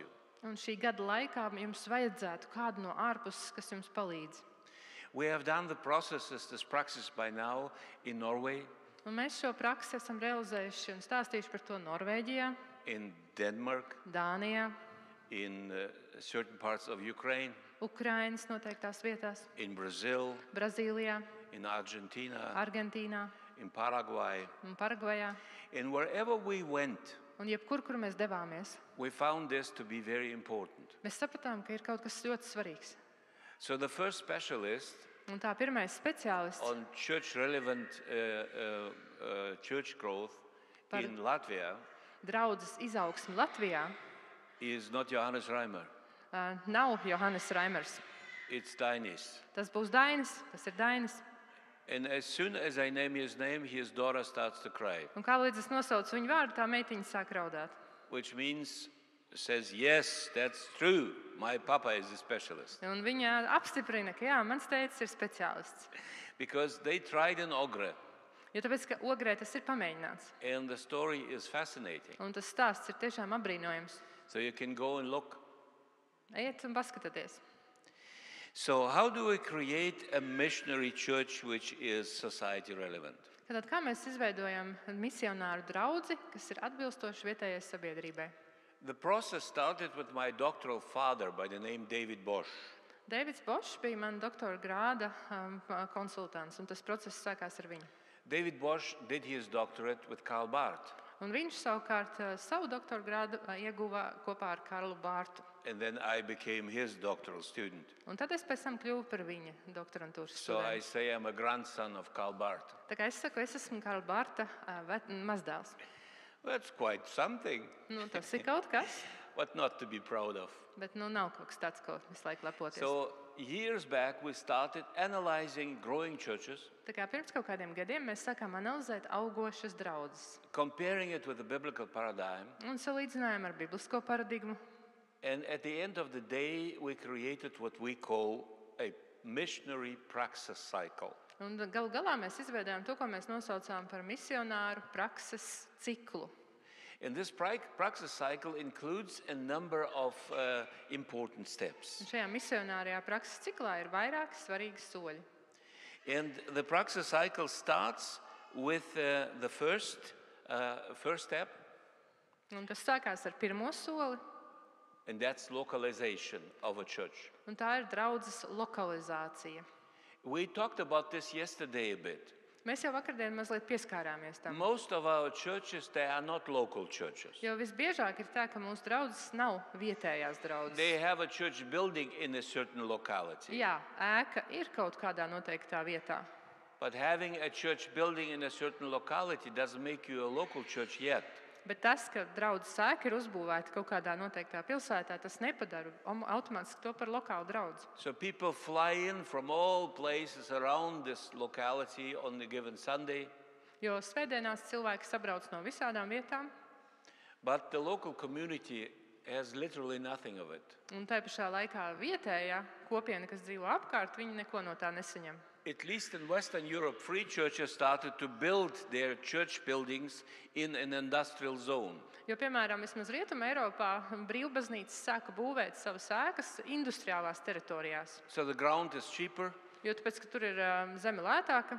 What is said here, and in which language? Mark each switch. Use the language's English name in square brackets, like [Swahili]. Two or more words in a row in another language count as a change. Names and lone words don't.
[Latvian] Un šī gada laikā jums vajadzētu kādu no ārpuses, kas jums palīdz. [English] We have done the processes, this praxis by now in Norway, [Latvian] Un mēs šo praksi esam realizējuši un stāstījuši par to Norvēģijā, [English] in Denmark, [Latvian] Dānijā, [English] in certain parts of Ukraine, [Latvian] Ukrainas noteiktās vietās, [English] in Brazil, [Latvian] Brazīlijā, [English] in Argentina, [Latvian] Argentīnā [English] in Paraguay. [Latvian] un Paragvajā. [English] And wherever we went, [Latvian] Un jebkur, kur mēs devāmies, [English] we found this to be very important. [Latvian] mēs sapratām, ka ir kaut kas ļoti svarīgs. [English] So the first specialist [Latvian] Un tā pirmais speciālists [English] on church-relevant church growth in Latvia [Latvian] draudzes izaugsmi Latvijā [English] is not Johannes Reimer, [Latvian] nav Johannes Raimers. [English] it's Dainis. [Latvian] Tas būs Dainis, tas ir Dainis. [English] And as soon as I name his name, his daughter starts to cry, [Latvian] Un kā līdz es nosaucu viņu vārdu, tā meitiņa sāk raudāt. [English] which means, says, yes, that's true, my papa is a specialist. [Latvian] Un viņa apstiprina, ka jā, mans tētis ir speciālists. [English] Because they tried in Ogre, [Latvian] Jo tāpēc, ka Ogrē tas ir pamēģināts. [English] and the story is fascinating. [Latvian] Un tas stāsts ir tiešām apbrīnojams. [English] So you can go and look. [Latvian] Ejiet un paskatieties. [English] So how do we create a missionary church which is society relevant? [Latvian] Tad kā mēs izveidojam misionāru draudzi, kas ir atbilstoši vietējai sabiedrībai? [English] The process started with my doctoral father by the name David Bosch. [Latvian] Deivids Bošs bija mans doktora grāda konsultants, un tas process sākās ar viņu. [English] David Bosch did his doctorate with Karl Barth, [Latvian] Un viņš savukārt savu doktora grādu ieguva kopā ar Karlu Bārtu. [English] and then I became his doctoral student. [Latvian] Un tad es pēc tam kļuvu par viņa doktorantūras [English] So I [Latvian] studentu. [English] say I'm a grandson of Karl Barth. [Latvian] Tā kā es saku, es esmu Karla Bārta mazdēls. [English] That's quite something, [Latvian] Nu, tas ir kaut kas, [English] but not to be proud of. [Latvian] bet nav kaut kas tāds, ko visu laiku lepoties. [English] So years back, we started analyzing growing churches, [Latvian] Tā kā pirms kaut kādiem gadiem mēs sākām analizēt augošas draudzes [English] comparing it with the biblical paradigm. [Latvian] un salīdzinājām ar biblisko paradigmu. [English] And at the end of the day, we created what we call a missionary praxis cycle. [Latvian] Un galu galā mēs izveidojām to, ko mēs nosaucām par misionāru prakses ciklu. [English] And this praxis cycle includes a number of important steps. [Latvian] Un šajā misionārajā prakses ciklā ir vairāki svarīgi soļi. [English] And the praxis cycle starts with the first step, [Latvian] Un tas sākās ar pirmo soli, [English] and that's localization of a church. [Latvian] un tā ir draudzes lokalizācija. [English] We talked about this yesterday a bit. [Latvian] Mēs jau vakardien mazliet pieskārāmies tam. [English] Most of our churches, they are not local churches. [Latvian] Jo visbiežāk ir tā, ka mūsu draudzes nav vietējās draudzes. [English] They have a church building in a certain locality. [Latvian] Jā, ēka ir kaut kādā noteiktā vietā. [English] But having a church building in a certain locality doesn't make you a local church yet. [Latvian] Bet tas, ka draudzes ēka ir uzbūvēta kaut kādā noteiktā pilsētā, tas nepadara automātiski to par lokālu draudzi. [English] So people fly in from all places around this locality on a given Sunday, [Latvian] Jo svētdienās cilvēki sabrauc no visādām vietām, [English] but the local community has literally nothing of it. [Latvian] un tai pašā laikā vietējā kopiena, kas dzīvo apkārt, viņi neko no tā nesaņem. [English] At least in Western Europe, free churches started to build their church buildings in an industrial zone. [Latvian] Jo, piemēram, vismaz Rietuma Eiropā brīvbaznīcas sāka būvēt savas ēkas industriālās teritorijās. [English] So the ground is cheaper, [Latvian] Jo Jo tāpēc, ka tur ir zeme lētāka,